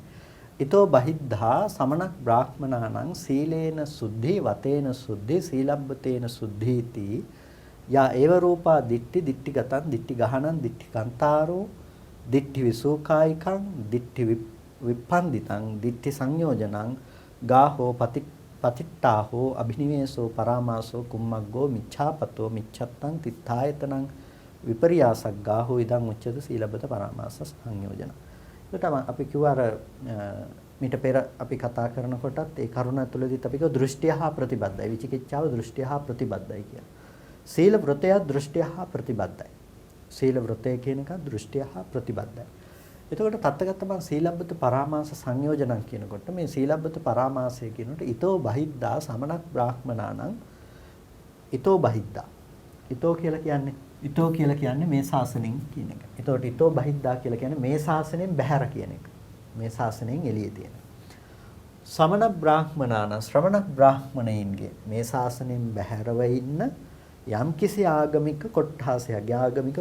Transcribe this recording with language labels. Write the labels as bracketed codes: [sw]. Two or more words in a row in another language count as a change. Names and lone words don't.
[pi] ඊතෝ බහිද්ධා සමනක් බ්‍රාහ්මනානං සීලේන සුද්ධි වතේන සුද්ධි සීලබ්බතේන සුද්ධීති යා ඒව රූපා දිට්ටි දිට්ටිගතං දිට්ටි ගහනං දිට්ටි කන්තාරෝ දිට්ටි විසූකායිකං දිට්ටි විප්පන්දිතං දිට්ටි සංයෝජනං ගාහෝ පතිට්ඨාහෝ අභිනිවේසෝ පරාමාසෝ කුම්මග්ගෝ මිච්ඡාපතෝ මිච්ඡත්තං තිත්ථායතනං විපරියාසක් ගාහෝ ඉදං උච්චත සීලබ්බත පරාමාස සංයෝජන. [si] ඒකට අපි කිව්වා අර මීට පෙර අපි කතා කරනකොටත් ඒ කරුණ ඇතුළතදීත් අපි කිව්වා දෘෂ්ටිය හා ප්‍රතිබද්ධයි. විචිකිච්ඡාව දෘෂ්ටිය හා ප්‍රතිබද්ධයි කියලා. සීල වෘතය දෘෂ්ටිය හා ප්‍රතිබද්ධයි. සීල වෘතය කියන එක දෘෂ්ටිය හා ප්‍රතිබද්ධයි. එතකොට තත්තගතමන් [pi] සීලබ්බත පරාමාස සංයෝජනං [si] කියනකොට මේ සීලබ්බත පරාමාසය කියනකොට [pi] ඊතෝ බහිද්දා සමනක් බ්‍රාහ්මනානං ඊතෝ බහිද්දා ඊතෝ [si] කියලා කියන්නේ මේ ශාසනයෙන් කියන එක. එතකොට [pi] ඊතෝ බහිද්දා [si] කියලා කියන්නේ මේ ශාසනයෙන් බැහැර කියන එක. මේ ශාසනයෙන් එළියේ තියෙන. [pi] සමන බ්‍රාහ්මනාන [si] ශ්‍රමණ බ්‍රාහ්මණයින්ගේ මේ ශාසනයෙන් බැහැරව ඉන්න යම්කිසි ආගමික කොට්ඨාසයක් ආගමික